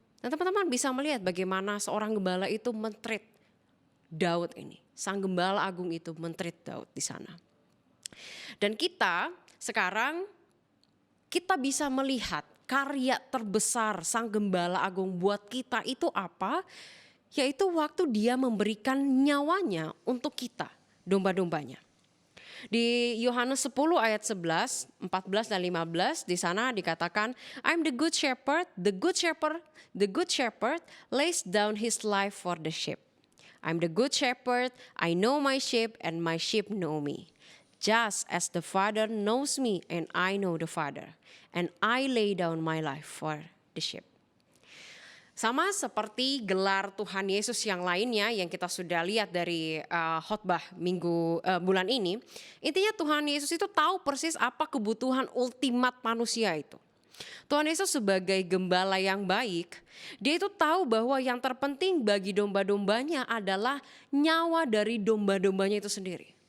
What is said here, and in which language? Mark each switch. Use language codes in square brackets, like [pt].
[id] Dan teman-teman bisa melihat bagaimana seorang gembala itu men-treat Daud ini, sang gembala agung itu men-treat Daud di sana. Dan kita sekarang kita bisa melihat karya terbesar sang gembala agung buat kita itu apa? Yaitu waktu dia memberikan nyawanya untuk kita, domba-dombanya. Di Yohanes 10 ayat 11, 14 dan 15 di sana dikatakan, [en] I'm the good shepherd, the good shepherd lays down his life for the sheep. I'm the good shepherd, I know my sheep and my sheep know me. Just as the Father knows me and I know the Father. And I lay down my life for the sheep. [id] Sama seperti gelar Tuhan Yesus yang lainnya yang kita sudah lihat dari khotbah bulan ini. Intinya Tuhan Yesus itu tahu persis apa kebutuhan ultimat manusia itu. Tuhan Yesus sebagai gembala yang baik, dia itu tahu bahwa yang terpenting bagi domba-dombanya adalah nyawa dari domba-dombanya itu sendiri.